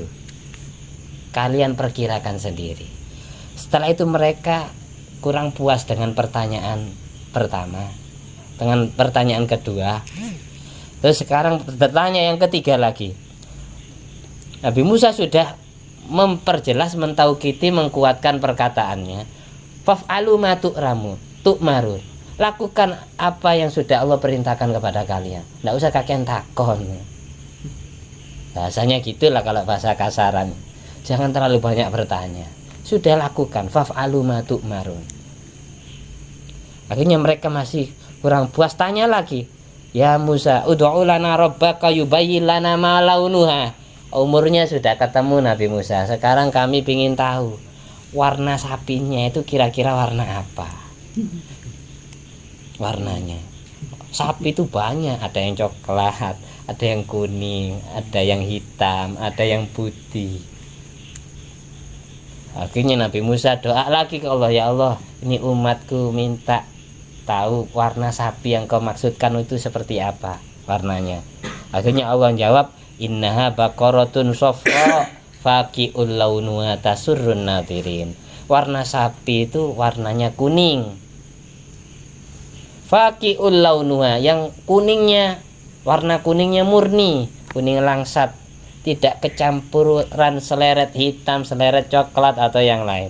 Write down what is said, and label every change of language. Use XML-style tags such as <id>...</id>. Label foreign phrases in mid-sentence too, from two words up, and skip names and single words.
<id>Kalian perkirakan sendiri. Setelah itu mereka kurang puas dengan pertanyaan pertama, dengan pertanyaan kedua. Terus sekarang bertanya yang ketiga lagi. Nabi Musa sudah memperjelas, mentaukiti, mengkuatkan perkataannya.</id> <ar>فافعلوا ما تؤمرون.</ar> <id>Lakukan apa yang sudah Allah perintahkan kepada kalian. Tidak usah kalian takon. Bahasanya gitulah kalau bahasa kasaran. Jangan terlalu banyak bertanya. Sudah lakukan.</id> <ar>فافعلوا ما تؤمرون.</ar> <id>Akhirnya mereka masih kurang puas, tanya lagi.</id> <ar>يا موسى ادع لنا ربك يبين لنا ما لونها.</ar> <id>Umurnya sudah ketemu Nabi Musa. Sekarang kami ingin tahu warna sapinya itu kira-kira warna apa? Warnanya. Sapi itu banyak, ada yang coklat, ada yang kuning, ada yang hitam, ada yang putih. Akhirnya Nabi Musa doa lagi ke Allah, ya Allah, ini umatku minta tahu warna sapi yang kau maksudkan itu seperti apa warnanya. Akhirnya Allah jawab,</id> <ar>إنها بقرة صفراء فاقع لونها تسر الناظرين.</ar> <id>Warna sapi itu warnanya kuning.</id> <ar>فاقع لونها,</ar> <id>yang kuningnya, warna kuningnya murni, kuning langsat, tidak kecampuran seleret hitam, seleret coklat atau yang lain.</id>